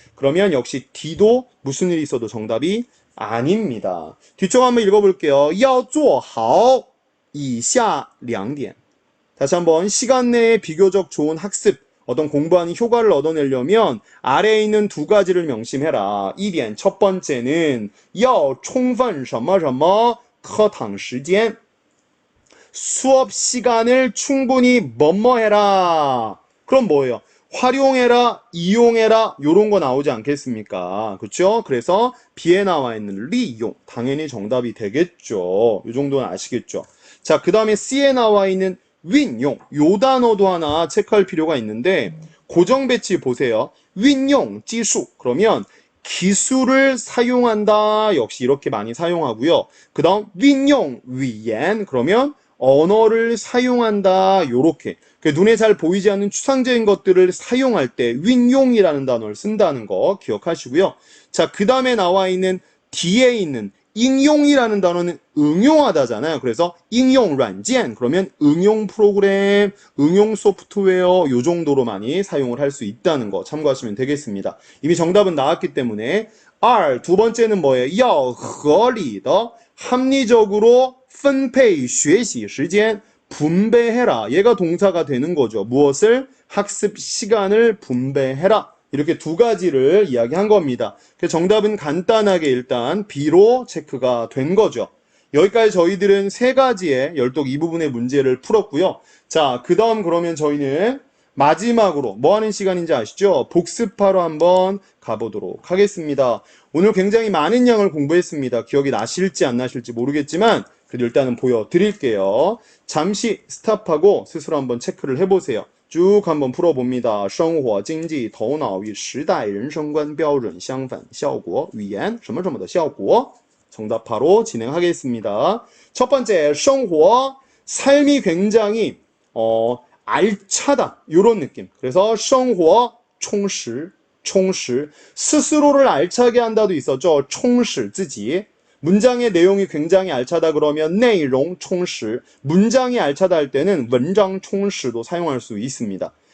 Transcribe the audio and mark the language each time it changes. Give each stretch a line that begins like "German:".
Korean: 그러면 역시 D도 무슨 일이 있어도 정답이 아닙니다. 뒤쪽 한번 읽어볼게요.
Chinese: 要做好以下两点.
Korean: 다시 한번 시간 내에 비교적 좋은 학습, 어떤 공부하는 효과를 얻어내려면 아래에 있는 두 가지를 명심해라.
Chinese: 1点,
Korean: 첫 번째는
Chinese: 要充分什么什么课堂时间.
Korean: 수업 시간을 충분히 뭐뭐 해라. 그럼 뭐예요? 활용해라, 이용해라, 요런 거 나오지 않겠습니까? 그렇죠? 그래서 B에 나와 있는 리용, 당연히 정답이 되겠죠. 요 정도는 아시겠죠? 자, 그 다음에 C에 나와 있는 윈용, 요 단어도 하나 체크할 필요가 있는데 고정 배치 보세요. 윈용, 지수, 그러면 기술을 사용한다. 역시 이렇게 많이 사용하고요. 그 다음 윈용, 위엔, 그러면 언어를 사용한다. 요렇게 눈에 잘 보이지 않는 추상적인 것들을 사용할 때 윈용이라는 단어를 쓴다는 거 기억하시고요. 자, 그 다음에 나와 있는 뒤에 있는 응용이라는 단어는 응용하다잖아요. 그래서 응용软件, 그러면 응용 프로그램, 응용 소프트웨어 요 정도로 많이 사용을 할 수 있다는 거 참고하시면 되겠습니다. 이미 정답은 나왔기 때문에 두 번째는 뭐예요?
Chinese: 要合理的
Korean: 합리적으로
Chinese: 分配学习时间
Korean: 분배해라. 얘가 동사가 되는 거죠. 무엇을? 학습 시간을 분배해라. 이렇게 두 가지를 이야기한 겁니다. 그래서 정답은 간단하게 일단 B로 체크가 된 거죠. 여기까지 저희들은 세 가지의 열독 이 부분의 문제를 풀었고요. 자, 그 다음 그러면 저희는 마지막으로 뭐 하는 시간인지 아시죠? 복습하러 한번 가보도록 하겠습니다. 오늘 굉장히 많은 양을 공부했습니다. 기억이 나실지 안 나실지 모르겠지만 그래도 일단은 보여드릴게요. 잠시 스탑하고 스스로 한번 체크를 해보세요. 쭉 한번 풀어봅니다.
Chinese: 生活经济头脑与时代人生观标准相反效果语言什么什么的效果
Korean: 정답 바로 진행하겠습니다. 첫 번째 生活 삶이 굉장히 알차다 요런 느낌. 그래서
Chinese: 生活充实
Korean: 스스로를 알차게 한다도 있었죠.
Chinese: 充实自己
Korean: 문장의 내용이 굉장히 알차다 그러면
Chinese: 内容充实
Korean: 문장이 알차다 할 때는
Chinese: 文章充实
Korean: 도 사용할 수 있습니다.